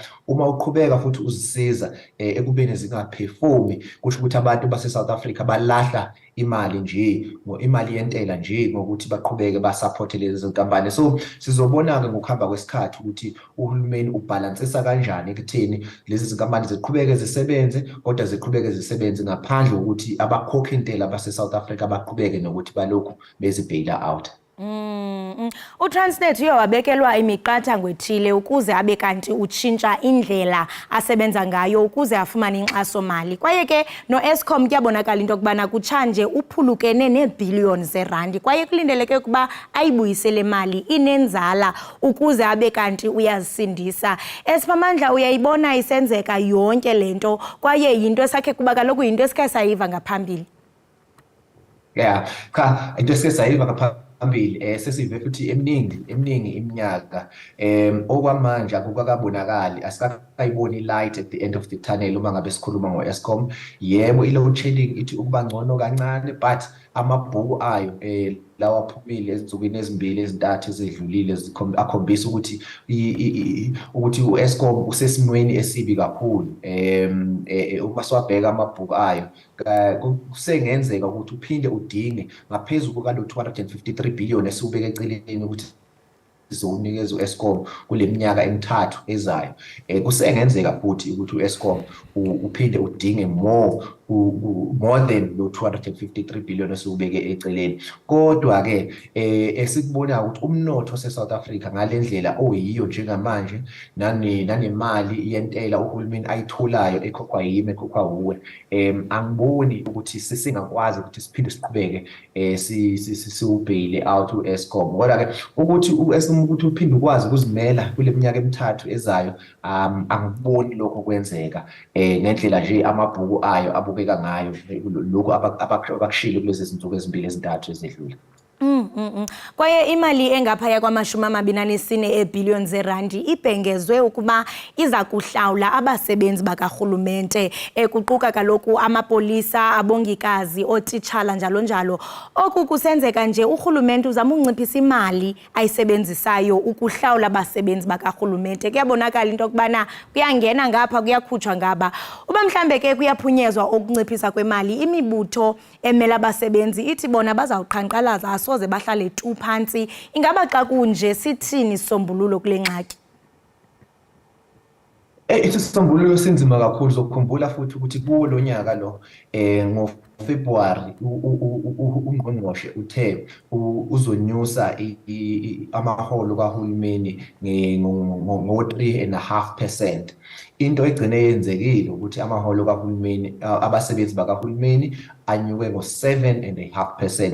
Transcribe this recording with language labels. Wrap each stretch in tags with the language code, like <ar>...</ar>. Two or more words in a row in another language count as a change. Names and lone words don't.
<zu>Uma uqhubeka futhi uzisiza ekubeni zingaperformi, kusho ukuthi abantu base-South Africa balahla imali nje, imali yentela nje, ngokuthi baqhubeke basupporte lezi zinkampani. So sizobona-ke ngokuhamba kwesikhathi ukuthi uhulumeni ubhalansisa kanjani ekutheni lezi zinkampani ziqhubeke zisebenze, kodwa ziqhubeke zisebenze ngaphandle kokuthi abakhokhi intela base-South Africa baqhubeke nokuthi balokhu bezi-</zu> <en>bail out.</en> <xh>uTransnet uyawabekelwa imiqathango ethile ukuze abe kanti utshintsha indlela asebenza ngayo ukuze afumane inkxaso-mali. Kwaye ke no-Eskom kuyabonakala into yokubana kutshanje uphulukene neebhiliyoni zeerandi, kwaye kulindeleke ukuba ayibuyisele mali inenzala ukuze abe kanti uyazisindisa. Esiphamandla, uyayibona isenzeka yonke le nto, kwaye yinto esakhe kuba kaloku yinto esikhe sayiva ngaphambili?</xh> <zu>Into esike sayiva ngaphambili sesive futhi eminingi iminyaka. Okwamanje akukakabonakali, asikayiboni</zu> <en>light at the end of the tunnel</en> <zu>uma ngabe sikhuluma ngo-Eskom. Yebo, i-load shedding ithi ukuba ngcono kancane, but amabhuku ayo lawa aphumile ezinsukwini ezimbili ezintathu ezedlulile akhombisa ukuthi u-Eskom usesimweni esibi kakhulu. Uma siwabheka amabhuku ayo kusengenzeka ukuthi uphinde udinge ngaphezulu kwalo 253 billion esiwubeka eceleni ukuthi sizowunikeza u-Eskom kule minyaka emithathu ezayo. Kusengenzeka futhi ukuthi u-Eskom uphinde udinge</zu> <en>more more than</en> <zu>lo 253 billion esubeke eceleni. Kodwa ke esikubona ukuthi umnotho se-South Africa ngalendlela oyiyo njengamanje nanemali yentela uhulumeni ayitholayo ekhokhwa yimi ekhokhwa uwe, angiboni ukuthi singakwazi ukuthi siphinde siqhubeke siubhayile out u-Eskom. Kodwa ke ukuthi u-Eskom ukuthi uphinde ukwazi ukuzimela kule minyaka emithathu ezayo, angiboni lokho kwenzeka ngendlela nje amabhuku ayo abukeka ngayo lokho abakushilo kulezi zinsuku ezimbili ezintathu ezedlule.</zu> <xh>Kwaye imali engaphaya kwama-24 eebhiliyoni zeerandi ibhengezwe ukuba iza kuhlawula abasebenzi bakarhulumente, kuquka kaloku amapolisa, abongikazi, ootitshala njalo njalo. Oku kusenzeka nje urhulumente uzama unciphisa imali ayisebenzisayo ukuhlawula abasebenzi bakarhulumente. Kuyabonakala into yokubana kuyangena ngapha kuyakhutshwa ngaba. Uba mhlambe ke kuyaphunyezwa ukunciphisa kwemali, imibutho emela abasebenzi ithi bona bazawuqhankqalaza asoze bahlale tu phantsi. Ingaba xa kunje sithini isombululo kule ngxaki?</xh> <zu>Isisombululo sinzima kakhulu. Zokukhumbula futhi ukuthi kuwo lo nyaka lo ngoFebruary ungqongqoshe uthe uzonyusa amaholo kahulumeni ngo-3.5%. Into egcine yenzekile ukuthi amaholo kahulumeni, abasebenzi bakahulumeni anyuke ngo-7.5%.</zu>